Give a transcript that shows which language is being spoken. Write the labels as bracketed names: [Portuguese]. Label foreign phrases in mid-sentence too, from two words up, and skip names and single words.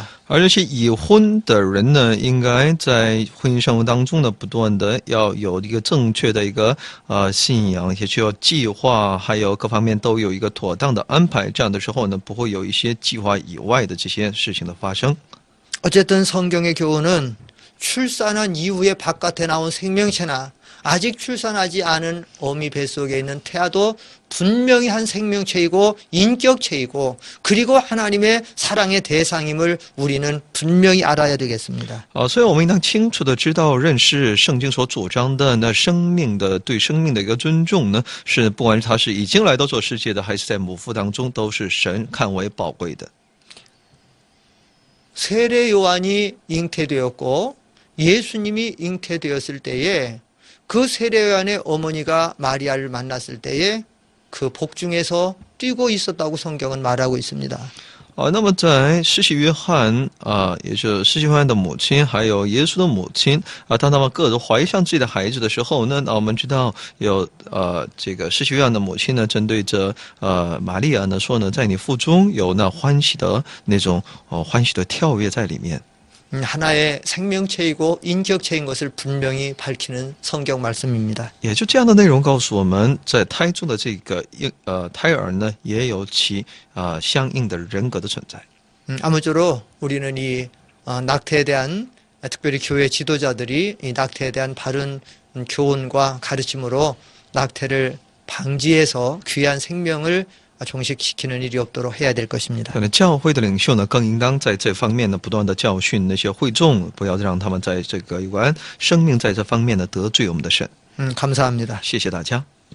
[Chinese] 而这些已婚的人呢，应该在婚姻生活当中呢，不断的要有一个正确的一个信仰，也需要计划，还有各方面都有一个妥当的安排。这样的时候呢，不会有一些计划以外的这些事情的发生。 [Korean] 어쨌든 성경의 교훈은 출산한 이후에 바깥에 나온 생명체나 아직 출산하지 않은 어미 뱃속에 있는 태아도 분명히 한 생명체이고 인격체이고 그리고 하나님의 사랑의 대상임을 우리는 분명히 알아야 되겠습니다. [Chinese] 所以我们应当清楚的知道认识圣经所主张的那生命的对生命的一个尊重呢，是不管他是已经来到这世界的，还是在母腹当中，都是神看为宝贵的。 [Korean] 세례 요한이 잉태되었고 예수님이 잉태되었을 때에 그 세례 요한의 어머니가 마리아를 만났을 때에 그 복중에서 뛰고 있었다고 성경은 말하고 있습니다. [Chinese] 那么在施洗约翰也就是施洗约翰的母亲，还有耶稣的母亲当他们各自怀上自己的孩子的时候呢，我们知道有这个施洗约翰的母亲呢，针对着玛利亚呢说呢，在你腹中有那欢喜的那种欢喜的跳跃在里面。 [Korean] 하나의 생명체이고 인격체인 것을 분명히 밝히는 성경 말씀입니다. [Chinese] 也就这样的内容告诉我们，在胎中的这个胎儿呢，也有其相应的人格的存在。 [Korean] 아무쪼록 우리는 이 낙태에 대한 특별히 교회 지도자들이 이 낙태에 대한 바른 교훈과 가르침으로 낙태를 방지해서 귀한 생명을 종식시키는 일이 없도록 해야 될 것입니다. [Chinese] 可能教会的领袖呢，更应当在这方面呢，不断的教训那些会众，不要让他们在这个有关生命在这方面呢得罪我们的神。 [Korean] 감사합니다. [Chinese] 谢谢大家。